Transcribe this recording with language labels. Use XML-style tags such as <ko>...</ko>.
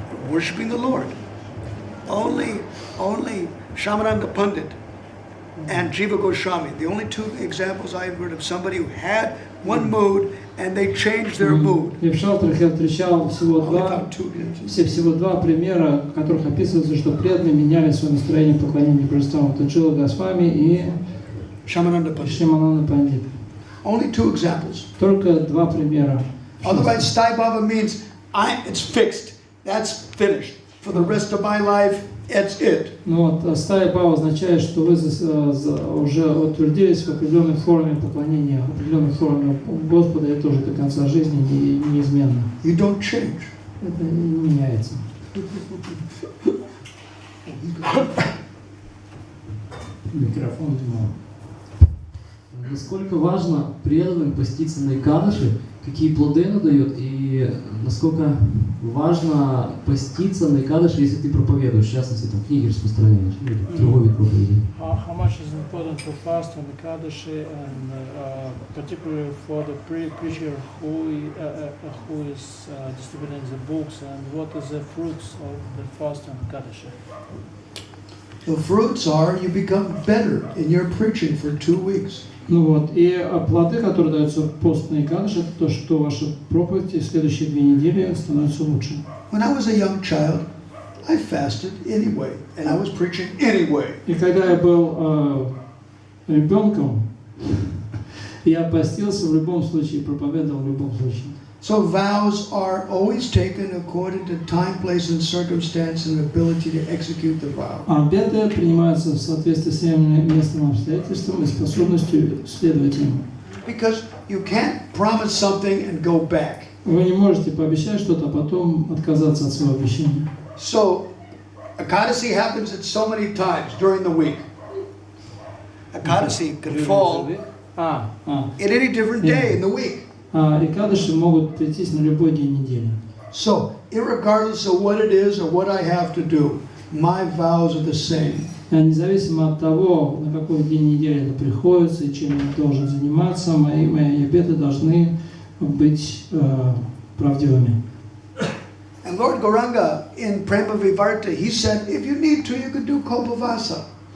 <en>Worshipping the Lord. Only Shamananda Pandit and Jiva Goswami. The only two examples I've heard of somebody who had one mood and they changed their mood.</en> <ru>И в шалтрах я встречал всего два примера, в которых описывается, что преданные меняли свое настроение поклонения божествам. Это Джива Госвами и Shamananda Пандит.</ru> <en>Only two examples.</en> <ru>Только два примера.</ru> <en>Otherwise, Sthai Baba means it's fixed. That's finished. For the rest of my life, it's it.</en> <ru>Ну вот, Сthai Bhava означает, что вы уже утвердились в определенной форме поклонения, в определенной форме Господа, и это уже до конца жизни неизменно.</ru> <en>You don't change.</en> <ru>Это не меняется. Микрофон думал. Насколько важно преданным поститься на Экадаши, какие плоды она дает, и насколько важно поститься на Экадаши, если ты проповедуешь, в частности, там, книги распространяешь, или другой вид проповеди.</ru> <en>How much is important to fast on Ekadashi, and particularly for the preacher who is distributing the books, and what is the fruits of the fast on Ekadashi? The fruits are you become better in your preaching for 2 weeks.</en> <ru>Ну вот, и плоды, которые даются в пост на Экадаш, это то, что ваша проповедь в следующие 2 недели становится лучше.</ru> <en>When I was a young child, I fasted anyway, and I was preaching anyway.</en> <ru>И когда я был ребенком, я постился в любом случае, проповедовал в любом случае.</ru> <en>So vows are always taken according to time, place, and circumstance, and ability to execute the vow.</en> <ru>Обеты принимаются в соответствии с местным обстоятельством и способностью следовать им.</ru> <en>Because you can't promise something and go back.</en> <ru>Вы не можете пообещать что-то, а потом отказаться от своего обещания.</ru> <en>So, Ekadasi happens at so many times during the week. Ekadasi can fall at any different day in the week.</en> <ru>Экадаши могут прийтись на любой день недели.</ru> <en>So, irregardless of what it is or what I have to do, my vows are the same.</en> <ru>Независимо от того, на какой день недели это приходится и чем я должен заниматься, мои обеты должны быть правдивыми.</ru> <en>And Lord Gauranga in Prema Vivarta, he said, if you need to, you could do Kopavasa.</en>